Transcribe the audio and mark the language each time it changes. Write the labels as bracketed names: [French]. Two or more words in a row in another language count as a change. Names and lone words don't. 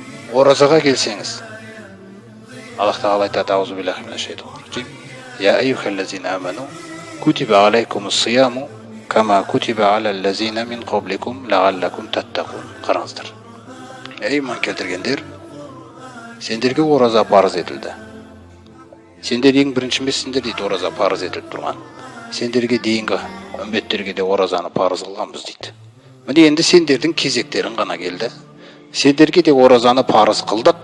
[Kazakh] оразаға келсеңіз, Аллах Тағала айтады: [Arabic] أعوذ بالله من الشيطان الرجيم. يا أيها الذين آمنوا كتب عليكم الصيام كما كتب على الذين من قبلكم لعلكم تتقون. [Kazakh] Қараңыздар. Ей иман келтіргендер, сендерге ораза парыз етілді. Сендер ең бірінші емессіңдер дейді, ораза парыз етіліп тұрған. Сендерге дейінгі үмметтерге де оразаны парыз қылғанбыз дейді. Міне енді сендердің кезектерің ғана келді. Сендерге де оразаны парыз қылдық.